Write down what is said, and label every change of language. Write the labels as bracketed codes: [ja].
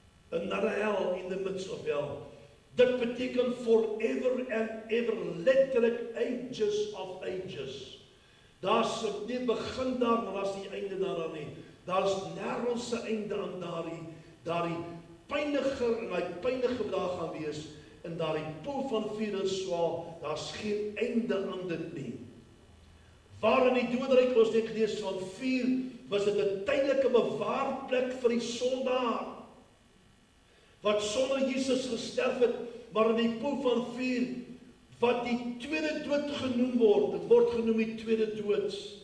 [en] Another hell in the midst of hell. [af] Dit beteken [en] forever and ever, [af] letterlik [en] ages of ages. [af] Daar's nie begin daar, maar daar's nie einde daaraan nie. Daar's nêrens 'n einde aan daardie pyniger en daai pynige daar gaan wees in daardie poel van vuur en swaal. Daar's geen einde aan dit nie. Waar in die doderyk ons net gelees van vuur, was dit 'n tydelike bewaarplek vir die sondaar wat sonder Jesus gesterf het, maar in die poel van vuur, wat die tweede dood genoem word, dit word genoem die tweede dood,